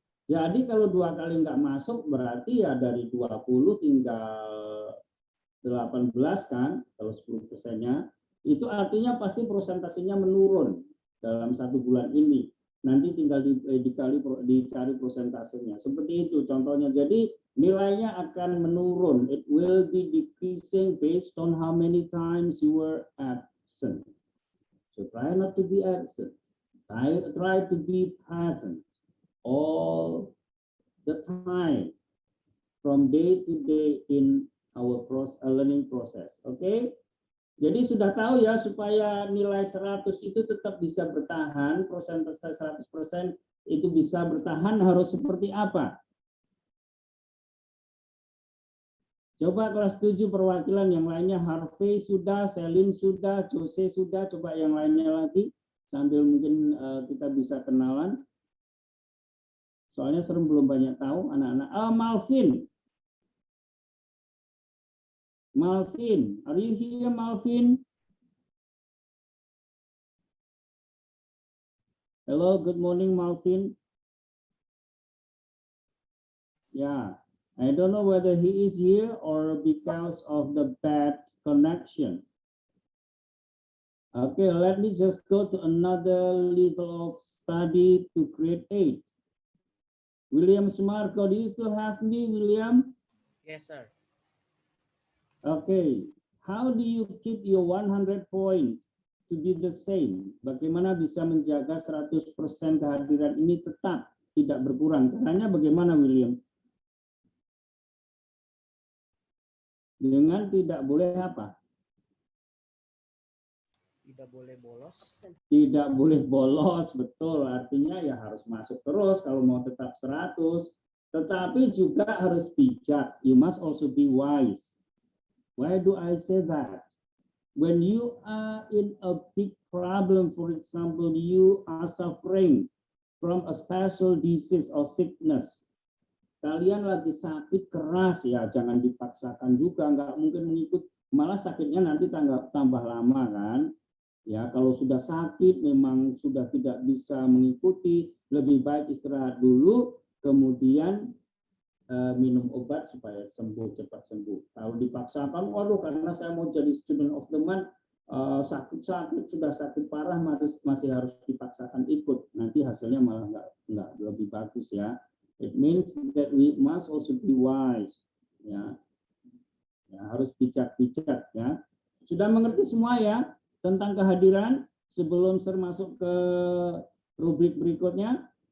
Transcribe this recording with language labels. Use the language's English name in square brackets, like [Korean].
[Indonesian] Jadi kalau 2 kali nggak masuk, berarti ya dari 20 tinggal 18 kan, kalau 10%-nya. Itu artinya pasti prosentasenya menurun. dalam 1 bulan ini. Nanti tinggal dicari prosentasenya. Seperti itu contohnya. Jadi nilainya akan menurun. [English] It will be decreasing based on how many times you were absent. So try not to be absent. Try to be present all the time from day to day in our learning process. [Indonesian] Oke? Jadi sudah tahu ya, supaya nilai 100 itu tetap bisa bertahan, persentase 100% itu bisa bertahan, harus seperti apa? Coba kelas 7 perwakilan yang lainnya, Harvey sudah, Selin sudah, Jose sudah, coba yang lainnya lagi, sambil mungkin kita bisa kenalan. Soalnya serem belum banyak tahu anak-anak. Malvin. [English] Malvin, are you here, Malvin? Hello, good morning, Malvin. Yeah, I don't know whether he is here or because of the bad connection. Okay, let me just go to another level of study to grade 8. William Smarko, do you still have me, William? Yes, sir. Okay, how do you keep your 100 point to be the same? [Indonesian] Bagaimana bisa menjaga 100% kehadiran ini tetap tidak berkurang? Caranya bagaimana, William? Dengan tidak boleh apa? Tidak boleh bolos. Tidak boleh bolos, betul. Artinya ya harus masuk terus kalau mau tetap 100. Tetapi juga harus bijak. [English] You must also be wise. Why do I say that? When you are in a big problem, for example, you are suffering from a special disease or sickness. [Indonesian] Kalian lagi sakit keras, ya jangan dipaksakan juga, nggak mungkin mengikut, malah sakitnya nanti tambah lama kan. Ya kalau sudah sakit memang sudah tidak bisa mengikuti, lebih baik istirahat dulu, kemudian minum obat supaya sembuh, cepat sembuh. Kalau dipaksakan, waduh karena saya mau jadi [English] student of the month, [Indonesian] sakit-sakit, sudah sakit parah, masih harus dipaksakan ikut. Nanti hasilnya malah nggak lebih bagus ya. [English] It means that we must also be wise. [Indonesian] Ya, harus bijak-bijak ya. Sudah mengerti semua ya tentang kehadiran sebelum saya masuk ke rubrik berikutnya?